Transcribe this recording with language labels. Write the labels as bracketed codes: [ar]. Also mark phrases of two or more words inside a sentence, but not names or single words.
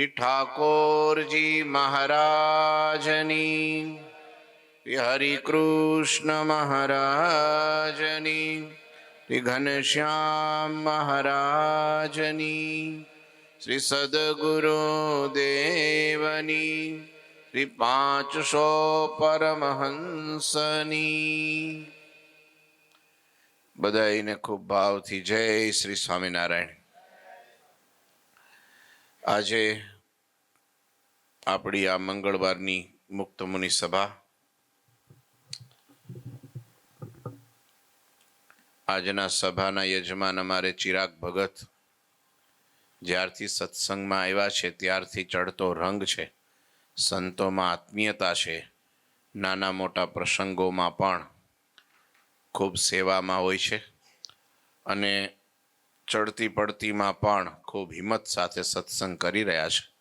[gu] ઠાકુર જી મહારાજની, શ્રી હરિ કૃષ્ણ મહારાજની, શ્રી ઘનશ્યામ મહારાજની, શ્રી સદ્ગુરુ દેવની, શ્રી 500 પરમહંસની। બધાઈને ખૂબ ભાવથી જય શ્રી સ્વામીનારાયણ। આજે આપણી આ મંગળવારની મુક્ત મુનિ સભા આજના સભાના યજમાન અમારે ચિરાગ ભગત જ્યારથી સત્સંગમાં આવ્યા છે ત્યારથી ચડતો રંગ છે, સંતોમાં આત્મીયતા છે, નાના મોટા પ્રસંગોમાં પણ ખૂબ સેવામાં હોય છે અને ચડતી પડતીમાં પણ ખૂબ હિંમત સાથે સત્સંગ કરી રહ્યા છે।